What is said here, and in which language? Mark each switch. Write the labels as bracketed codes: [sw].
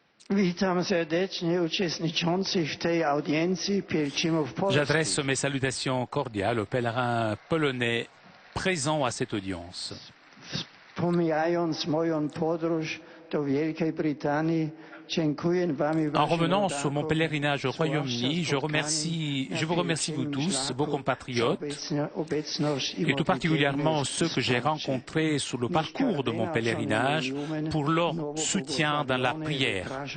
[pl] Witam serdecznie uczestniczących w tej audiencji pielgrzymów polskich. [fr] J'adresse mes salutations cordiales aux pèlerins polonais présents à cette audience. [pl] pomijając moją podróż do Wielkiej Brytanii, [fr] en revenant sur mon pèlerinage au Royaume-Uni, je vous remercie vous tous, vos compatriotes, et tout particulièrement ceux que j'ai rencontrés sur le parcours de mon pèlerinage pour leur soutien dans la prière.